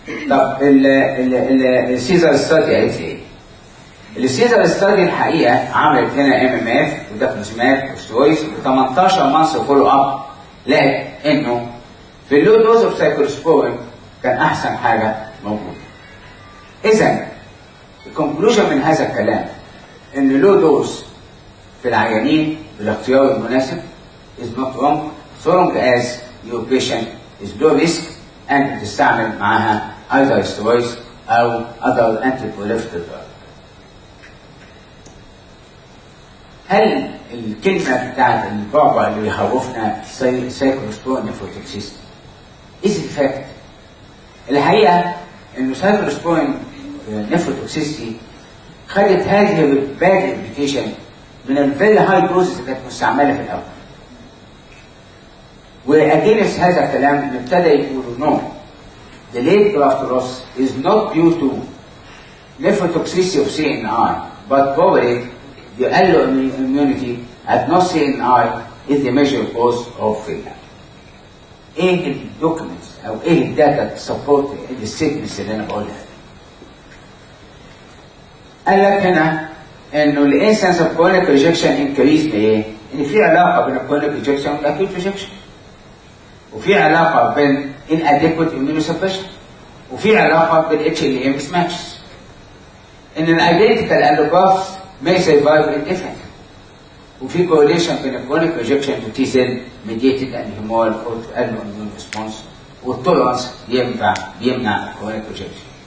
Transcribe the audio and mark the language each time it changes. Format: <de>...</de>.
<ar>طب السيزر ستادي قالت ايه؟ السيزر ستادي الحقيقه عملت هنا MMF وداكلوزماب وسترويد و18 مانث فولو اب، لقت انه في اللو دوز اوف سايكلوسبورين كان احسن حاجه موجوده. اذا الكونكلوجن من هذا الكلام ان اللو دوز في العيانين بالاختيار المناسب</ar> <en>is not wrong so long as your patient is low risk</en> <ar>and تستعمل معاها</ar> <en>either steroids</en> <ar>او</ar> <en>other anti-proliferative drug.</en> <ar>هل الكلمه بتاعت البعبع اللي بيخوفنا سايكلوسبورين نيفروتوكسيستي</ar> <en>is it fact؟</en> <ar>الحقيقه انه سايكلوسبورين نيفروتوكسيستي خدت هذه الباد ريبيوتيشن من الفيري هاي دوزز اللي كانت مستعمله في الاول. واجينست هذا الكلام ابتدى يقولوا نو</ar> <en>the late graft loss is not due to nephrotoxicity of CNI but probably the alloimmunity at no CNI is the major cause of failure.</en> <ar>ايه الدوكيومنتس او ايه الداتا تسبورت الستمنتس اللي انا بقولها دي؟ قال لك هنا انه الانسنس اوف كرونيك ريجكشن انكريز بايه؟ ان في علاقه بين الكرونيك ريجكشن والاكيوت ريجكشن. وفي علاقه بين</ar> <en>inadequate immunosuppression.</en> <ar>وفي علاقه بالHLA mismatches. ان الايدنتيكال</ar> <en>allografts may survive indefinitely.</en> <ar>وفي</ar> <en>correlation بين chronic rejection to T cell mediated and humoral autoimmune response</en> <ar>والتولرانس بيمنع</ar> <en>chronic rejection.</en>